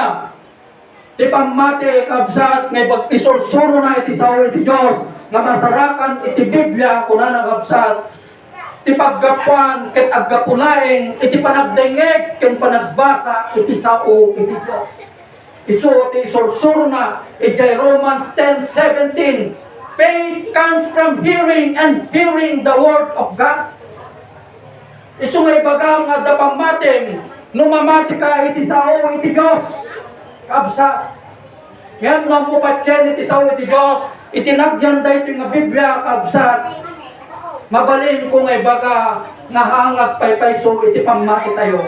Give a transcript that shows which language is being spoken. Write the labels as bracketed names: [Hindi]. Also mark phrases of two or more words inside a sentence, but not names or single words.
[Iloko] Ti pamati kakabsa, ngay pag-isursuro na iti sawon iti Diyos, nga masarakan iti Biblia, kuna na kakabsa. Iti paggapuan, ket aggapulaeng, iti panagdengeg, ken panagbasa, iti sao, iti Diyos. Isu, iti isursuro na, iti Romans 10:17, [English] faith comes from hearing, and hearing the word of God. [Iloko] Isu nga ibagang nga dapamating, numamati ka, iti sao, iti Diyos. Kabsa. Yan nga mo patyan, iti sao, iti Diyos, itinagyan da ito nga Biblia, kabsa. Mabalin kung ay baga nahangat paypayso iti pamati tayo.